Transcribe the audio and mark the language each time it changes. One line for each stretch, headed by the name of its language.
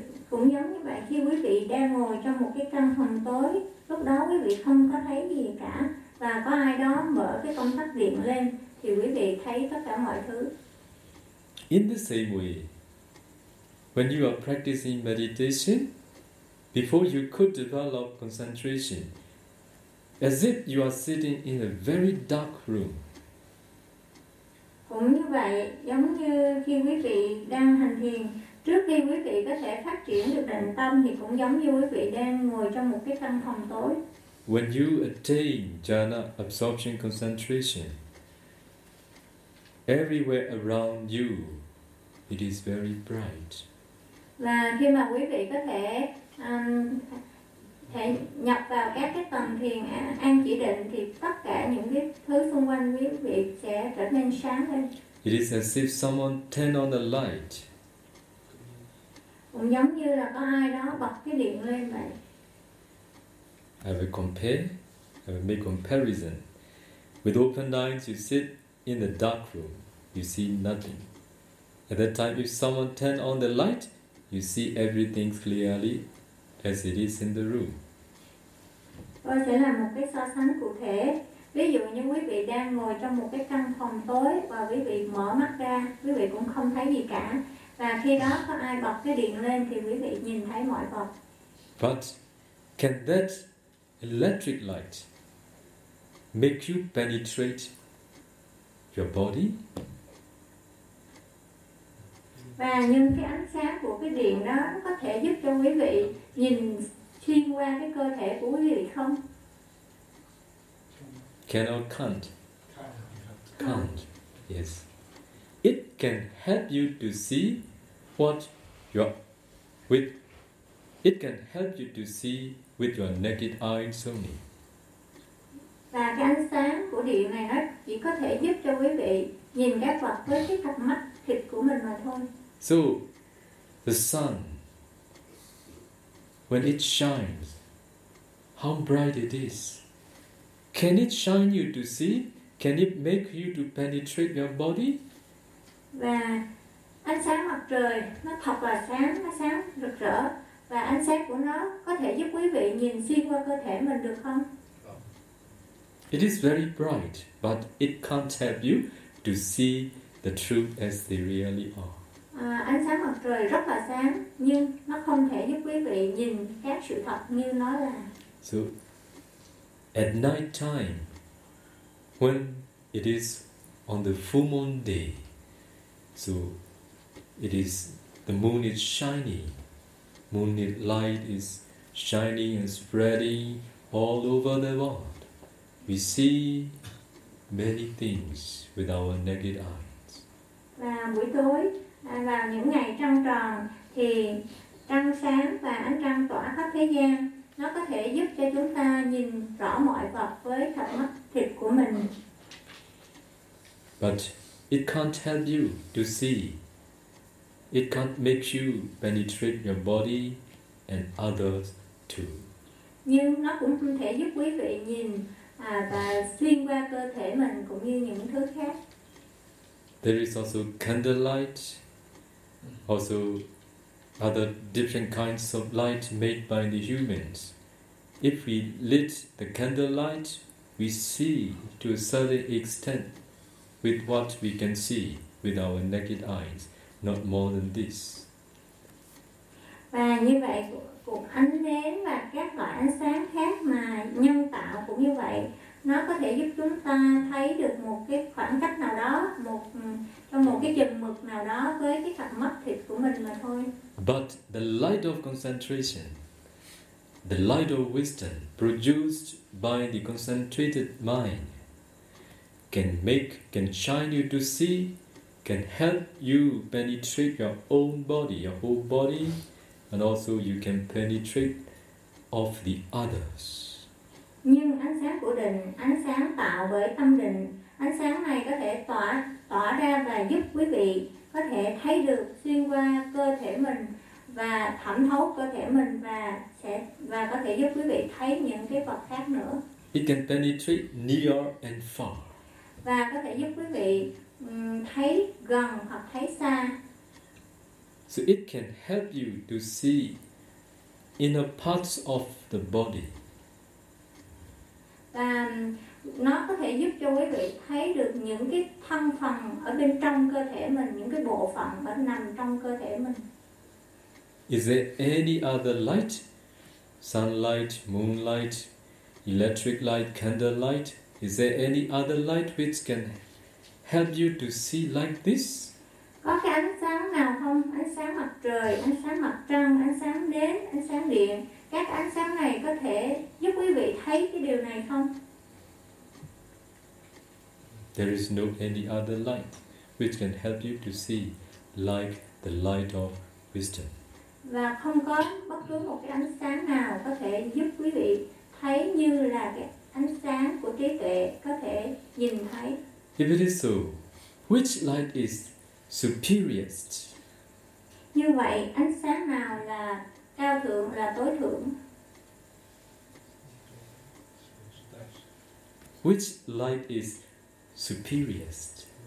Vietnamese: Cũng giống như vậy, khi quý vị đang ngồi trong một cái căn phòng tối, lúc đó quý vị không có thấy gì cả, và có ai đó mở cái công tắc điện lên thì quý vị thấy tất cả mọi thứ.
English: In the same way, when you are practicing meditation, before you could develop concentration, as if you are sitting in a very dark room.
Vietnamese: Cũng như vậy, giống như khi quý vị đang hành thiền, trước khi quý vị có thể phát triển được định tâm, thì cũng giống như quý vị đang ngồi trong một cái căn phòng tối.
English: When you attain jhana absorption concentration, everywhere around you, it is very bright.
Vietnamese: Và khi mà quý vị có thể nhập vào các cái tầng thiền an chỉ định thì tất cả những cái thứ xung quanh quý vị sẽ trở nên sáng lên.
English: It is as if someone turned on the light.
Vietnamese: Cũng giống như là có ai đó bật cái điện lên vậy.
English: I will compare, I will make comparison. With open eyes, you sit in the dark room, you see nothing. At that time, if someone turns on the light, you see everything clearly as it is in the room.
Vietnamese: Tôi sẽ làm một cái so sánh cụ thể. Ví dụ như quý vị đang ngồi trong một cái căn phòng tối và quý vị mở mắt ra, quý vị cũng không thấy gì cả. Và khi đó có ai bật cái điện lên thì quý vị nhìn thấy mọi vật.
English: But can that electric light make you penetrate your body?
Vietnamese: Và nhưng cái ánh sáng của cái điện đó có thể giúp cho quý vị nhìn xuyên qua cái cơ thể của quý vị không?
English: Can or can't? Can't, yes. It can help you to see what your with. It can help you to see with your naked eye only.
Vietnamese: Và cái ánh sáng của điện này nó chỉ có thể giúp cho quý vị nhìn các vật với cái cặp mắt thịt của mình mà thôi.
English: So, the sun, when it shines, how bright it is. Can it shine you to see? Can it make you to penetrate your body?
Vietnamese: Và ánh sáng mặt trời nó thật là sáng, nó sáng rực rỡ. Và ánh sáng của nó có thể giúp quý vị nhìn xuyên qua cơ thể mình được không?
English: It is very bright, but it can't help you to see the truth as they really are.
Vietnamese: Ánh sáng mặt trời rất là sáng, nhưng nó không thể giúp quý vị nhìn các sự thật như nó là.
English: So, at night time, when it is on the full moon day, so it is the moon is shining, moonlit light is shining and spreading all over the world. We see many things with our naked eyes.
Vietnamese: Và buổi tối, vào những ngày trăng tròn thì trăng sáng và ánh trăng tỏa khắp thế gian. Nó có thể giúp cho chúng ta nhìn rõ mọi vật với cặp mắt thịt của mình.
English: But it can't help you to see. It can't make you penetrate your body and others too.
Vietnamese: Nhưng nó cũng không thể giúp quý vị nhìn và xuyên qua cơ thể mình cũng như những thứ khác.
English: There is also candlelight, also other different kinds of light made by the humans. If we lit the candlelight, we see to a certain extent with what we can see with our naked eyes, not more than this.
Vietnamese: Và như vậy, cuộc ánh nến và các loại ánh sáng khác mà nhân tạo cũng như vậy, nó có thể giúp chúng ta thấy được một cái khoảng cách nào đó, trong một cái chừng mực nào đó với cái cặp mắt thịt của mình mà thôi.
English: But the light of concentration, the light of wisdom produced by the concentrated mind can shine you to see, can help you penetrate your own body, your whole body, and also you can penetrate of the others.
Vietnamese: Nhưng ánh sáng của định, ánh sáng tạo bởi tâm định, ánh sáng này có thể tỏa ra và giúp quý vị có thể thấy được xuyên qua cơ thể mình và thẩm thấu cơ thể mình và có thể giúp quý vị thấy những cái vật khác nữa.
English: It can penetrate near and far.
Vietnamese: Và có thể giúp quý vị thấy gần hoặc thấy xa.
English: So it can help you to see inner parts of the body.
Vietnamese: Và nó có thể giúp cho quý vị thấy được những cái thân phần ở bên trong cơ thể mình, những cái bộ phận ở nằm trong cơ thể mình.
English: Is there any other light? Sunlight, moonlight, electric light, candlelight? Is there any other light which can help you to see like this?
Vietnamese: Có cái ánh sáng nào không? Ánh sáng mặt trời, ánh sáng mặt trăng, ánh sáng nến, ánh sáng điện. Các ánh sáng này có thể giúp quý vị thấy cái điều này không?
English: There is no any other light which can help you to see like the light of wisdom.
Vietnamese: và không có bất cứ một cái ánh sáng nào có thể giúp quý vị thấy như là cái ánh sáng của trí tuệ có thể nhìn thấy.
English: If it is so, which light is superiorest?
Vietnamese: Như vậy, ánh sáng nào là cao thượng, là tối thượng?
English: Which light is superiorest?